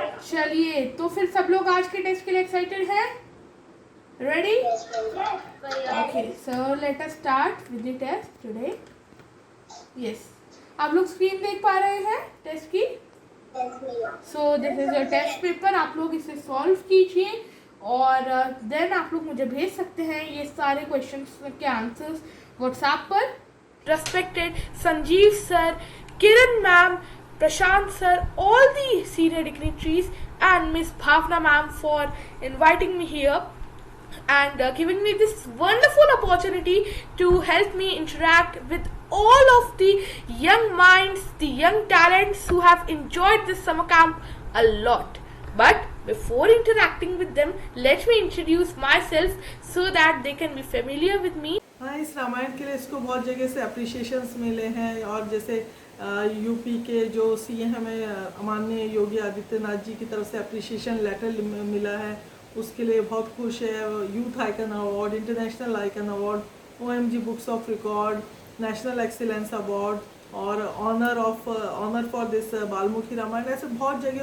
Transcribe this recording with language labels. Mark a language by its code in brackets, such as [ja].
[hi] चलिए, तो फिर सब लोग आज के टेस्ट के लिए एक्साइटेड हैं? [en] Ready? Okay, so let us start with the test today. Yes. [hi] आप लोग स्क्रीन देख पा रहे हैं टेस्ट की? [en] So this is your test paper. [hi] आप लोग इसे सॉल्व कीजिए और देन आप लोग मुझे भेज सकते हैं ये सारे क्वेश्चंस के आंसर्स व्हाट्सएप पर। [en] Respected Sanjeev sir, Kiran ma'am, Prashant sir, all the senior dignitaries and Miss Bhavna ma'am for inviting me here and giving me this wonderful opportunity to help me interact with all of the young minds, the young talents who have enjoyed this summer camp a lot. But before interacting with them, let me introduce myself so that they can be familiar with me. [hi] हाँ, इस रामायण के लिए इसको बहुत जगह से अप्रिशिएशंस मिले हैं और जैसे यूपी के जो CM हमें माननीय योगी आदित्यनाथ जी की तरफ से अप्रिशिएशन लेटर मिला है उसके लिए बहुत खुश है। Youth icon award, international icon award, OMG books of record, national excellence award और ऑनर फॉर दिस बालमुखी रामायण, ऐसे बहुत जगह।